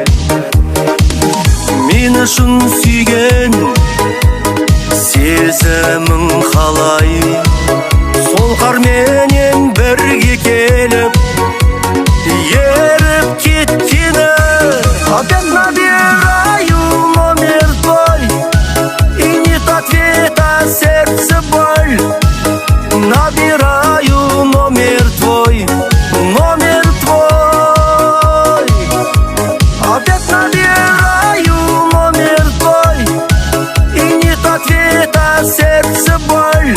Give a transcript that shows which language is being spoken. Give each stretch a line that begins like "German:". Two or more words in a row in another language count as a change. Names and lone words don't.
Kazakh: Мені шын сүйген сезімің қалай, сол қарменен бірге келіп еріп кеткені.
Russian: Опять набираю номер твой, и нет ответа, сердце боль. Набираю номер твой, номер твой. Опять набираю номер твой, и нет ответа, сердце боль.